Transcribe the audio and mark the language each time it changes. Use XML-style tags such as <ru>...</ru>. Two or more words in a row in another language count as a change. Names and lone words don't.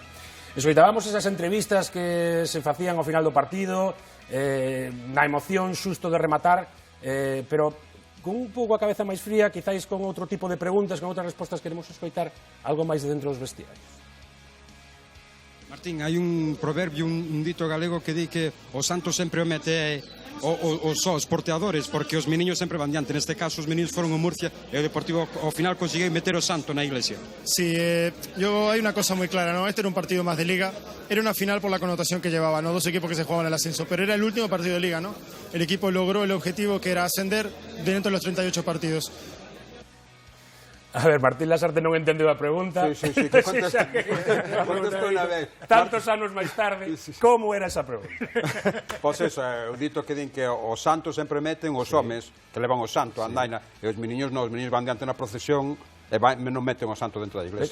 <gl>Escoitábamos esas entrevistas que se facían ao final do partido, na emoción xusto de rematar, pero con un pouco a cabeza máis fría, quizáis con outro tipo de preguntas, con outras respostas, queremos escoitar algo máis de dentro dos vestiarios. Martín, hai un proverbio, un dito galego que di que o santo sempre o mete os porteadores, porque os meniños sempre van diante. Neste caso, os meniños foron o Murcia e o Deportivo ao final conseguiu meter o santo na iglesia.</gl> <es>Sí, hay una cosa muy clara, ¿no? Este era un partido más de Liga, era una final por la connotación que llevaba, ¿no? Dos equipos que se jugaban el ascenso, pero era el último partido de Liga, ¿no? El equipo logró el objetivo que era ascender dentro de los 38 partidos.</es> <gl>A ver, Martín Lasarte non entendeu a pregunta. Sí, que contestou unha vez. Tantos anos máis tarde, como era esa pregunta? Pois eso, o dito que din que os santos sempre meten os homes que levan o santo a andaina, e os meniños non, os meniños van diante na procesión e non meten o santo dentro da iglesia.</gl>